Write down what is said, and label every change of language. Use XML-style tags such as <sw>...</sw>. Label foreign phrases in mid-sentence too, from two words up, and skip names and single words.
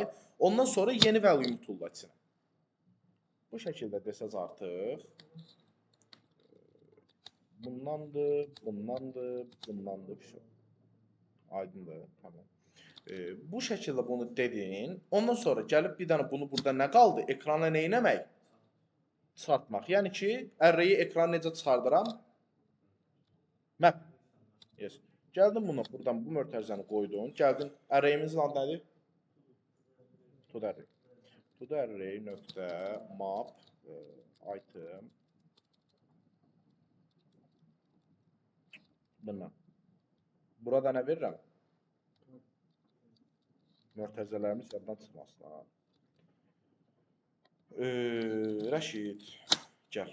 <az>Ondan sonra yeni value tulla içinə. Bu şəkildə desəz artıq bundandır, bundandır, şey. Aydındır, tamam. Bu şəkildə bunu dedin. Ondan sonra gəlib bir dənə bunu burada nə qaldı? Ekrana nə etmək? Çıxartmaq. Yəni ki, array-i ekrana necə çıxardıram?</az> <en>Map. Yes.</en> <az>Gəldin bunu buradan bu mötərizəni qoydun. Gəldin array-imizin adı nədir?</az> <en>To the array. To the array nöqtə map item bundan.</en> <az>Burada nə verirəm? Mötərizələrimiz yaddan çıxmasın. Rəşid, gəl.</az>